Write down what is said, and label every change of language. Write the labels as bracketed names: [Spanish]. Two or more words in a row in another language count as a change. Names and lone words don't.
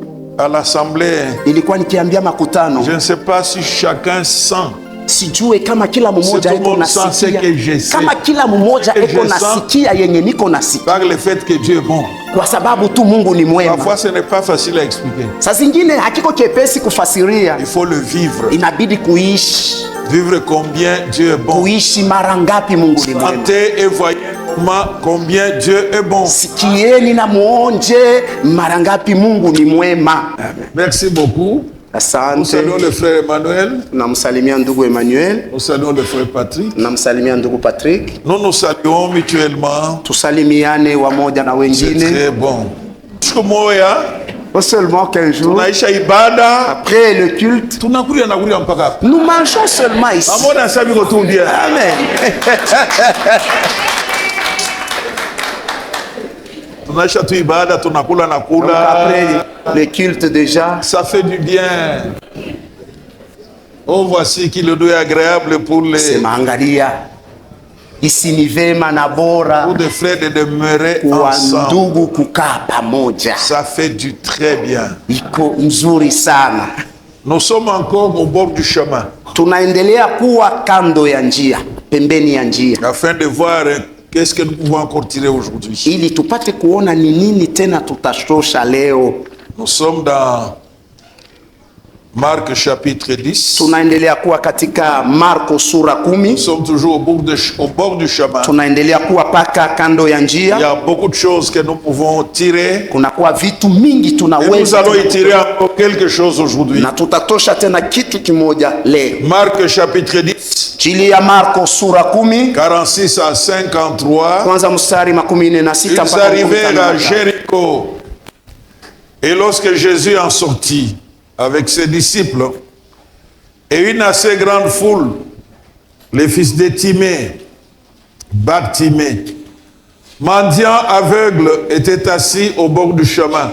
[French] à l'assemblée. [Swahili] Nilikuwa nikiambia makutano. [French] Je ne sais pas si chacun sent. [Swahili] Sijue kama kila mmoja eko nasikia. Kama kila mmoja eko nasikia yenye niko nasikia. [French] Par le fait que Dieu est bon. [Swahili] Kwa sababu tu Mungu ni mwema. [French] Parfois ce n'est pas facile à expliquer. [Swahili] Saa zingine hakiko chepesi kufasiria. [French] Il faut le vivre. [Swahili] Inabidi kuishi. [French] Vivre combien Dieu est bon. [Swahili] Kuishi mara ngapi Mungu ni mwema. [French] Sentez et voyez combien Dieu est bon. [Swahili] Sikieni na muonje mara ngapi Mungu ni mwema. [French] Merci beaucoup. [Swahili] Asante. [French] Nous saluons le frère Emmanuel. [Swahili] Namsalimia ndugu Emmanuel. [French] Nous saluons le frère Patrick. [Swahili] Namsalimia ndugu Patrick. [French] Nous nous saluons mutuellement. [Swahili] Tusalimiane wamoja na wengine. [French] C'est très bon. [Swahili] Siku moja, [French] pas seulement 15 jours. [Swahili] Tunaisha ibada. [French] Après le culte. [Swahili] Tunakulia mpaka. [French] Nous mangeons seulement ici. Amona sabi kotundia. [Swahili] Amen. Tunaisha tu ibada, tunakula na kula. [French] Après le culte déjà. Ça fait du bien. Oh, voici qu'il est agréable pour les. [Swahili] Sema angalia. Isi ni vema na bora. [French] Pour des frères de demeurer ensemble. [Swahili] Ndugu kukaa pamoja. [French] Ça fait du très bien. [Swahili] Iko nzuri sana. [French] Nous sommes encore au bord du chemin. [Swahili] Tunaendelea kuwa kando ya njia, pembeni ya njia. [French] Afin de voir qu'est-ce que nous pouvons encore tirer aujourd'hui. [Swahili] Ili tupate kuona ni nini tena tutashosha leo. [French] Nous sommes dans Marc chapitre 10. [Swahili] Tunaendelea kuwa katika Marko sura 10. [French] Nous sommes toujours au bord du chemin. [Swahili] Tunaendelea kuwa paka kando ya njia. [French] Il y a beaucoup de choses que nous pouvons tirer. [Swahili] Kunakuwa vitu mingi tunaweza. [French] Et nous allons y tirer encore quelque chose aujourd'hui. [Swahili] Na tutatosha tena kitu kimoja leo. [French] Marc chapitre 10. [Swahili] Injili ya Marko sura 10. [French] 46 à 53. [Swahili] Kwanza mstari 46 mpaka 55. [French] Ils arrivèrent à Jéricho. Et lorsque Jésus en sortit avec ses disciples et une assez grande foule, les fils de Timée, Bartimée, mendiant aveugle, était assis au bord du chemin.